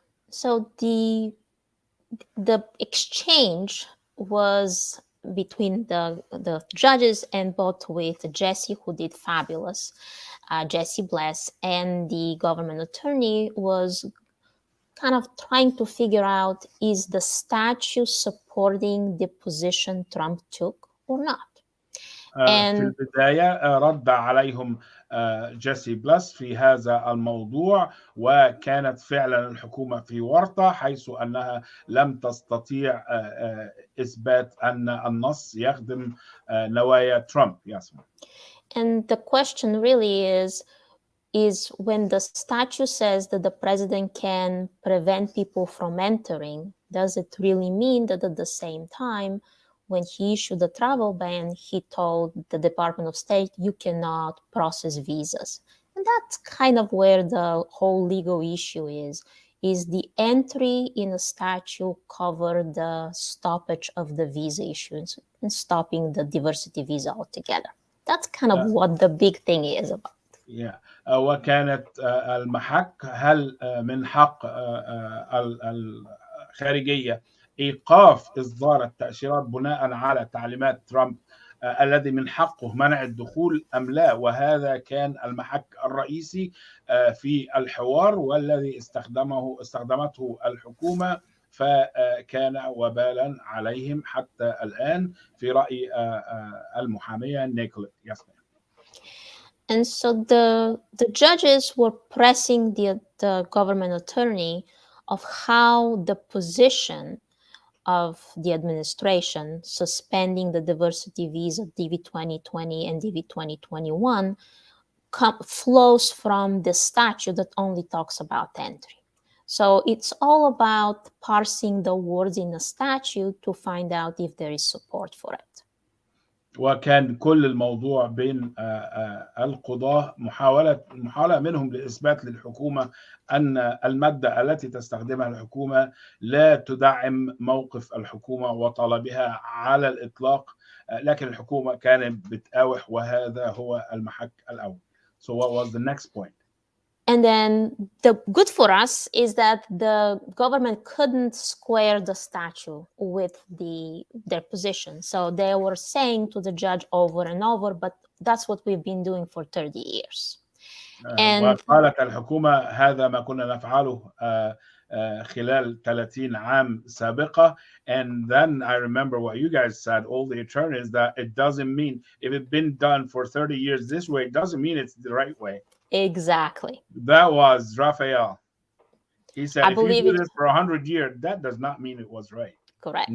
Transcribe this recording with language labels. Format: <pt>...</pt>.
<en>So the exchange was between the judges and both with Jesse, who did fabulous, Jesse Bless, and the government attorney was kind of trying to figure out, is the statute supporting the position Trump took or not?</en> <ar>في البداية رد عليهم جيسي بلس في هذا الموضوع، وكانت فعلا الحكومة في ورطة، حيث أنها لم تستطيع إثبات أن النص يخدم نوايا ترامب.</ar> <en>And the question really is when the statute says that the president can prevent people from entering, does it really mean that at the same time, when he issued the travel ban, he told the Department of State, you cannot process visas? And that's kind of where the whole legal issue is the entry in a statute cover the stoppage of the visa issuance and stopping the diversity visa altogether? That's kind of what the big thing is about.</en> <ar>وكانت المحك هل من حق الخارجية إيقاف إصدار التأشيرات بناء على تعليمات ترامب الذي من حقه منع الدخول أم لا؟ وهذا كان المحك الرئيسي في الحوار، والذي استخدمته الحكومة، فكان وبالا عليهم حتى الآن في رأي المحامية نيكوليت.</ar> <en>And so the judges were pressing the government attorney of how the position of the administration suspending the diversity visa DV 2020 and DV 2021 flows from the statute that only talks about entry. So it's all about parsing the words in the statute to find out if there is support for it.</en> <ar>وكان كل الموضوع بين القضاة محاولة منهم لإثبات للحكومة أن المادة التي تستخدمها الحكومة لا تدعم موقف الحكومة وطلبها على الإطلاق، لكن الحكومة كانت بتقاوح، وهذا هو المحك الأول.</ar> <en>So what was the next point? And then the good for us is that the government couldn't square the statute with their position. So they were saying to the judge over and over, but that's what we've been doing for 30 years.</en> <ar>وقالت الحكومة هذا ما كنا نفعله خلال 30 عام سابقة.</ar> <en>And then I remember what you guys said, all the attorneys, that it doesn't mean if it's been done for 30 years this way, it doesn't mean it's the right way. Exactly. That was Raphael. He said, if you do this for 100 years, that does not mean it was right. Correct.</en>